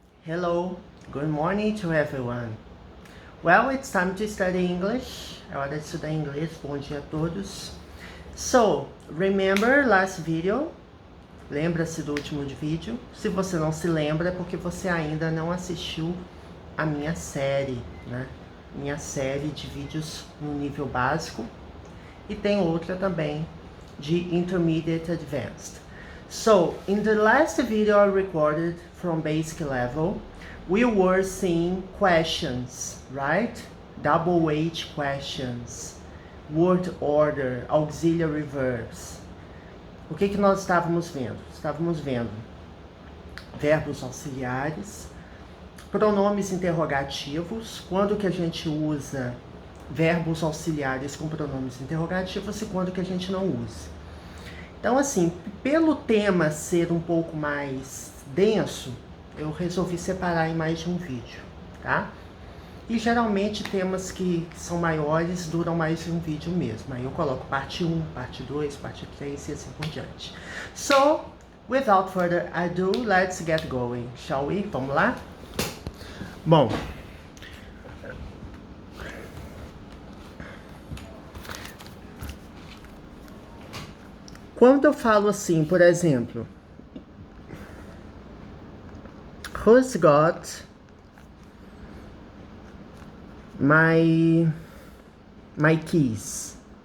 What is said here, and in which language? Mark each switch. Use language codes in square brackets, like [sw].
[en] Hello, good morning to everyone. Well, it's time to study English. [pt] É hora de estudar inglês. Bom dia a todos. [en] So, remember last video? [pt] Lembra-se do último vídeo? Se você não se lembra, é porque você ainda não assistiu a minha série, né? Minha série de vídeos no nível básico. E tem outra também de Intermediate Advanced. [en] So, in the last video I recorded from basic level, we were seeing questions, right? Double H questions, word order, auxiliary verbs. [pt] O que nós estávamos vendo? Estávamos vendo verbos auxiliares, pronomes interrogativos, quando que a gente usa verbos auxiliares com pronomes interrogativos e quando que a gente não usa. Então, assim, pelo tema ser um pouco mais denso, eu resolvi separar em mais de um vídeo, tá? E geralmente temas que são maiores duram mais de um vídeo mesmo. Aí eu coloco parte 1, parte 2, parte 3 e assim por diante. [en] So, without further ado, let's get going, shall we? [pt] Vamos lá? Bom, quando eu falo assim, por exemplo, [en] who's got my keys?